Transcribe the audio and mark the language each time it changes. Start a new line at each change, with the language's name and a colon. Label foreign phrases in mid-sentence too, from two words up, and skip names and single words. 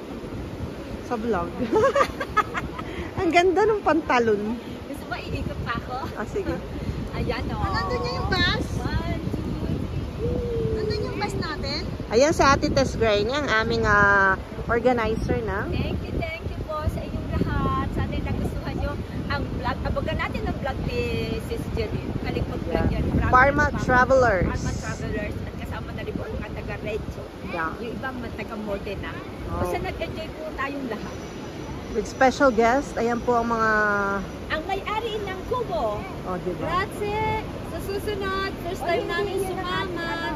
Filipino: Sa vlog. Ang ganda ng pantalon. Gusto mo iikot pa ako? Sige. Ayan o. Nandun niya yung bus? 1, 2, 3. Nandun yung bus natin? Ayan si Ate Tess Gray niya, ang aming organizer na.
English: Thank you
Filipino: po sa inyong lahat. Sana nagustuhan nyo ang vlog. Abogan natin ang vlog ni Sis Jenny. Kalikpag-vlog yan. Parma Travelers. Parma Travelers. At kasama na rin po ang taga-Recho.
English: Yeah.
Filipino: Yung ibang taga-Modena. Oh. Basta nag-enjoy po tayong lahat.
English: With special guest,
Filipino: ayan po ang mga... Ang may-ari ng Kubo. Oh, diba?
Italian: Grazie!
Filipino: Sa susunod,
English: first time
Filipino: namin sumama.